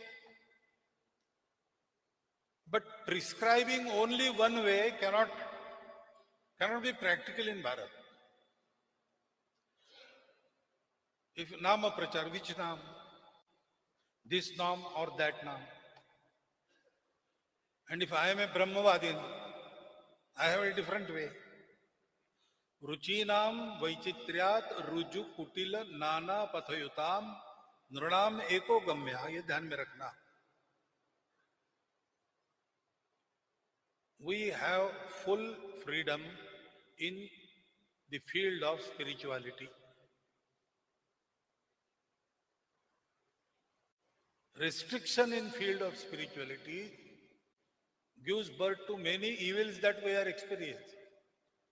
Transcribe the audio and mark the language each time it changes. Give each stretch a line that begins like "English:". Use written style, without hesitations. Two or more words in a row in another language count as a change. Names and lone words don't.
English: But prescribing only one way cannot be practical in Bharat. If
Hindi: नाम प्रचार,
English: which Nam? This Nam or that Nam? And if I am a Brahmavadin, I have a different way.
Sanskrit: रुचीनां वैचित्र्यात् ऋजु कुटिल नाना पथजुषां नृणाम् एको गम्यः,
Hindi: ये ध्यान में रखना.
English: We have full freedom in the field of spirituality. Restriction in field of spirituality gives birth to many evils that we are experiencing.